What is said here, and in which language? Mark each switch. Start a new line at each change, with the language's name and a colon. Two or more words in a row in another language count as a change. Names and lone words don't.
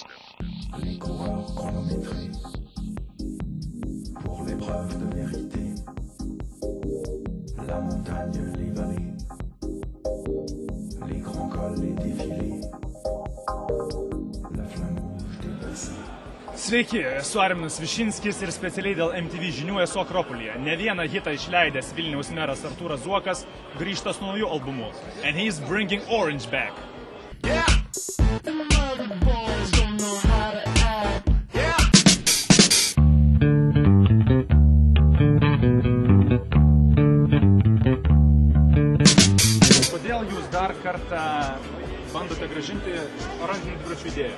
French: Les coureurs chronométrés pour l'épreuve de vérité. La montagne, les vallées, les grands cols, les défilés, la flamme rouge dépassée.
Lithuanian: Sveiki, esu Arminas Višinskis ir specialiai dėl MTV žinių esu Akropolyje. Ne vieną hitą išleidęs Vilniaus meras Artūras Zuokas grįžta su nauju albumu.
English: And he's bringing Orange back. Yeah.
Lithuanian: Kodėl jūs dar kartą bandote grąžinti oranžinių dviračių idėją?